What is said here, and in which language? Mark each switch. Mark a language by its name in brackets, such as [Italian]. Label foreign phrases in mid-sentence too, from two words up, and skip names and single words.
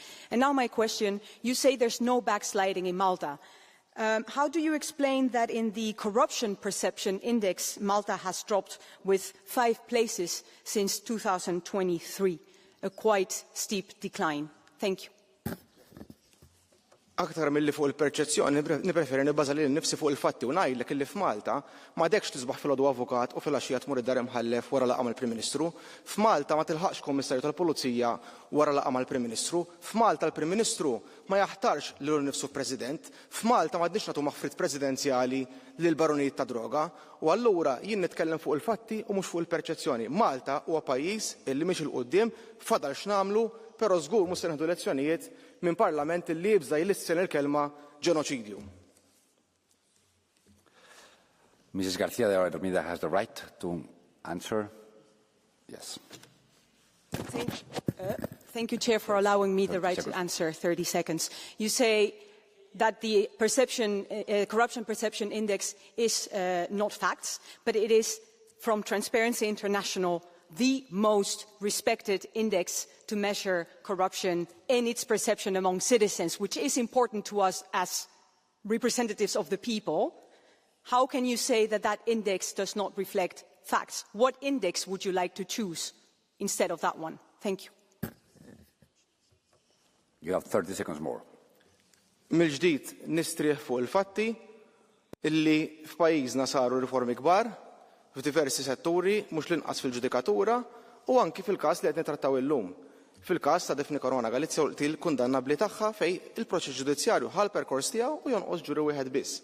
[English] And now my question, you say there's no backsliding in Malta. How do you explain that in the corruption perception index, Malta has dropped with 5 places since 2023? A quite steep decline. Thank you. [Maltese] Aktar milli fuq il-perċezzjoni nippreferi nibbaża lil nnifsi fuq il-fatti u ngħidlek illi f'Malta m'għadekx tisbaħ filgħodu avukat u filgħaxija tmur id-dar imħallef wara laqgħa mal-Prim Ministru. F'Malta ma tilħaqx Kummissarju tal-Pulizija wara laqgħa mal-Prim Ministru. F'Malta l-Prim Ministru ma jaħtarx lilu nnifsu President. F'Malta m'għadniex nagħtu maħfrit presidenzjali lil baronijiet ta' droga u allura jien nitkellem fuq il-fatti u mhux fuq il-perċezzjoni. Malta huwa pajjiż illi mhix il quddiem fadal x'nagħmlu, però żgur mhux se nieħdu lezzjonijiet minn parlament li jibża jlissin il-kelma ġenoċidju. [English] Mrs. García de Armida has the right to answer. Yes. Thank you, Chair, for allowing me the right to answer 30 seconds. You say that the corruption perception index is not facts, but it is from Transparency International the most respected index to measure corruption and its perception among citizens, which is important to us as representatives of the people. How can you say that that index does not reflect facts? What index would you like to choose instead of that one? Thank you. You have 30 seconds more. [Maltese] Mill-ġdid nistrieħ fuq il-fatti illi f'pajjiżna saru riformi kbar f'diversi setturi mhux l-inqas fil-ġudikatura u anki fil-każ li qed nittrattaw illum. Fil-każ ta' Daphne Caruana Galizia u l-kundannabbli tagħha fejn il-proċess ġudizzjarju ħal perkors tiegħu u jonqos ġuri wieħed biss.